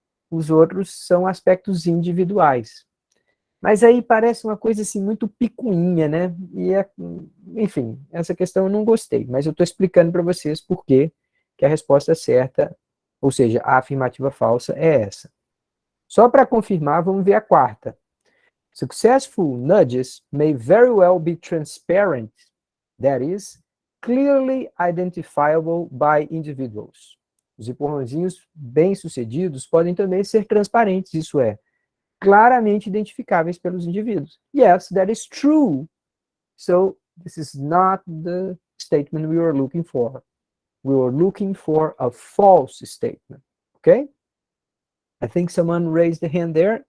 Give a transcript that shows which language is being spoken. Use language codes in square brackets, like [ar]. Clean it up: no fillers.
[pt] Os outros são aspectos individuais. Mas aí parece uma coisa assim muito picuinha, né? Enfim, essa questão eu não gostei, mas eu estou explicando para vocês por que a resposta certa, ou seja, a afirmativa falsa é essa. Só para confirmar, vamos ver a quarta. [en] Successful nudges may very well be transparent, that is, clearly identifiable by individuals. [pt] Os empurrãozinhos bem-sucedidos podem também ser transparentes, isso é, claramente identificáveis pelos indivíduos. [en] Yes, that is true. So, this is not the statement we were looking for. We were looking for a false statement. Okay? I think someone raised the hand there.